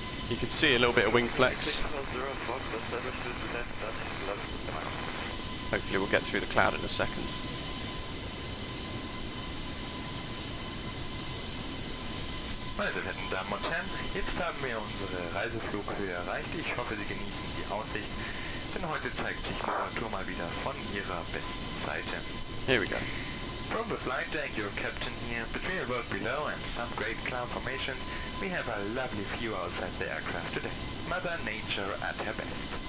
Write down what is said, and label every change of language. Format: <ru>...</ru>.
<en>You can see a little bit of wing flex. Hopefully we'll get through the cloud in a second.</en> <de>Meine sehr verehrten Damen und Herren, jetzt haben wir unsere Reiseflughöhe erreicht. Ich hoffe, Sie genießen die Aussicht, denn heute zeigt sich Mallorca mal wieder von ihrer besten Seite.</de> <en>Here we go. From the flight deck, your captain here, between the road below and some great cloud formations, we have a lovely view outside the aircraft today. Mother Nature at her best.</en>